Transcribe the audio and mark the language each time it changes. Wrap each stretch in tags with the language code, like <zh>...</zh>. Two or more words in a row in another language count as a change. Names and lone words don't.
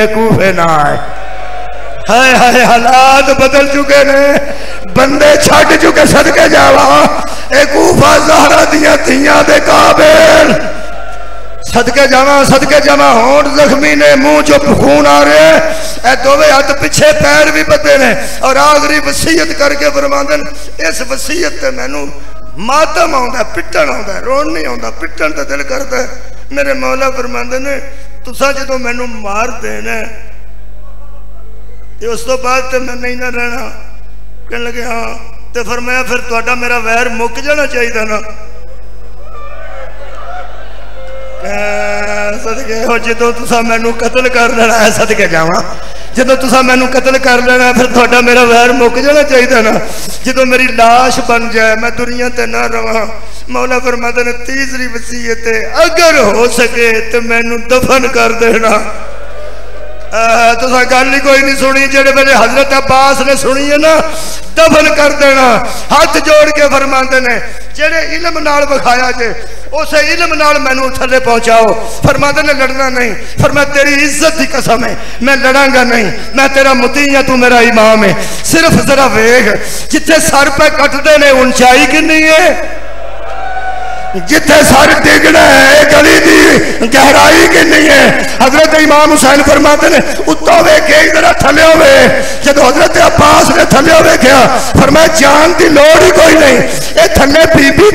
<pa>کوفے نہ آئے ہائے ہائے حالات بدل چکے نے بندے چھٹ چکے صدقے جاوا اے کوفہ زہرہ دیاں تھیاں دے قابل صدقے جمع ہون زخمی نے منہ جو خون آ رہے اے دووے ہاتھ پیچھے پیر بھی بدے نے اور آخری وصیت کر کے فرماندے اس وصیت تے مینوں ماتم آندا پٹن آندا رون نہیں آندا پٹن تے دل کردا میرے مولا فرماندے نے تساں جدوں مینوں مار دینا اس تو بعد تے میں نہیں نہ رہنا کہنے لگے ہاں تے فرمایا پھر تہاڈا میرا ویر مک جانا چاہیے نا صدقے ہو جدوں تساں مینوں قتل کر لینا ہے صدقے جاواں جدوں تساں مینوں قتل کر لینا پھر تہاڈا میرا ویر مک جانا چاہیے نا جدوں میری لاش بن جائے میں دنیا تے نہ رہاں مولا فرماتے نے تیسری وصیت ہے</pa> <ur>اگر ہو سکے تو</ur> <pa>مینوں دفن کر دینا تساں گل ہی کوئی نہیں سنی جڑے میرے حضرت عباس نے سنی ہے نا دفن کر دینا ہاتھ جوڑ کے فرماندے نے جڑے علم نال بکھایا جے اسے علم نال مینوں تھلے پہنچاؤ فرماندے نے لڑنا نہیں فرمایا تیری عزت دی قسم ہے میں لڑاں گا نہیں میں تیرا مطیع ہاں تو میرا امام ہے صرف ذرا ویکھ جتھے سر پہ کٹدے نے اونچائی کنی ہے جتھے سر ڈگنا ہے گلی دی گہرائی کنی ہے حضرت امام حسین فرماتے نے اتوں ویکھے ادھر تھلے ہوئے جب حضرت عباس نے تھلے ہوئے کیا فرمایا جان دی لوڑ ہی کوئی نہیں اے تھلے بی بی</pa>